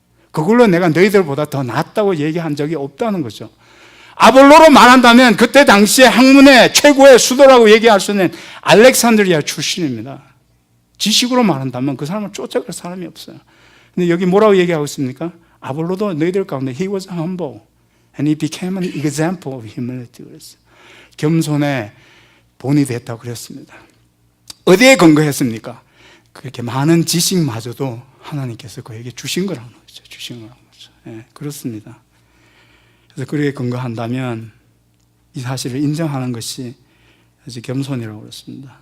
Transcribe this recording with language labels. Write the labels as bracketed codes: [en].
[ko] 그걸로 내가 너희들보다 더 낫다고 얘기한 적이 없다는 거죠. 아볼로로 말한다면 그때 당시에 학문의 최고의 수도라고 얘기할 수 있는 알렉산드리아 출신입니다. 지식으로 말한다면 그 사람을 쫓아갈 사람이 없어요. 근데 여기 뭐라고 얘기하고 있습니까? 아볼로도 너희들 가운데 [en] he was humble and he became an example of humility. [ko] 그랬어요. 겸손에 본이 됐다고 그랬습니다. 어디에 근거했습니까? 그렇게 많은 지식마저도 하나님께서 그에게 주신 거라는 거죠. 주신 거라는 거죠. 예, 그렇습니다. 그래서 그렇게 근거한다면 이 사실을 인정하는 것이 아주 겸손이라고 그랬습니다.